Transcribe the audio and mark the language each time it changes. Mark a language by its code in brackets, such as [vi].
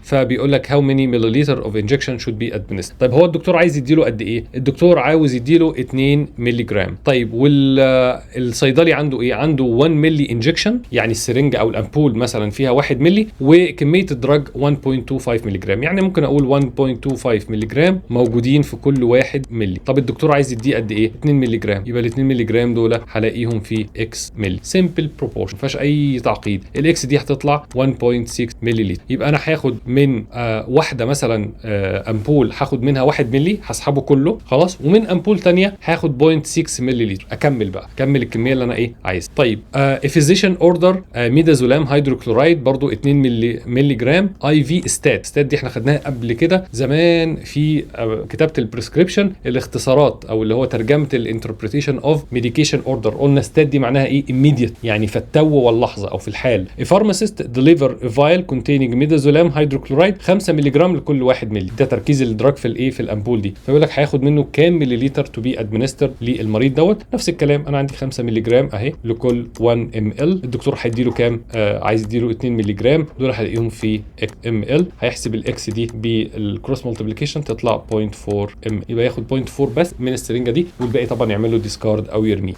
[ar] فبيقول لك [en] how many milliliter of injection should be administered. [ar] طيب هو الدكتور عايز يديله قد ايه؟ الدكتور عاوز يديله 2 ملغ. طيب والصيدلي عنده ايه؟ عنده 1 ملي انجكشن، يعني السرنجه او الامبول مثلا فيها 1 ملي وكميه الدراج 1.25 ملغ، يعني ممكن اقول 1.25 ملغ موجودين في كل 1 ملي. طب الدكتور عايز يديه قد ايه؟ 2 ملغ. يبقى ال 2 ملغ دول هلاقيهم في اكس ملي، سمبل بروبورشن، ما فيهاش اي تعقيد. الاكس دي هتطلع 1.6 ملي. يبقى انا هاخد من واحده مثلا امبول هاخد منها 1 ملي هسحبه كله خلاص، ومن امبول ثانيه هاخد 0.6 ملي. اكمل بقى، اكمل الكميه اللي انا ايه عايز. طيب [en] physician order [ar] ميدازولام هيدروكلورايد برضو 2 ملغ اي في ستات دي احنا خدناها قبل كده زمان في كتابه البريسكريبشن، الاختصارات او اللي هو ترجمه الانتربريتيشن اوف ميديكيشن اوردر. قلنا ستات دي معناها ايه؟ immediate، يعني في التو واللحظه او في الحال. [en] A pharmacist deliver a vial containing midazolam hydrochloride 5 [ar] ملغ لكل 1 ملي. ده تركيز الدراج في الايه في الامبول دي. فبيقول لك هياخد منه كام مليلتر تو بي ادمنستر للمريض دوت. نفس الكلام انا عندي 5 ملغ اهي لكل 1 ام ال. الدكتور هيديله كام؟ عايز يديله 2 ملغ، دول هلاقيهم في ام ال. هيحسب الاكس دي بالكروس مالتيبليكيشن تطلع 0.4 ام، يبقى ياخد 0.4 بس من السرنجه دي، والباقي طبعا يعمل له ديسكارد او يرميه.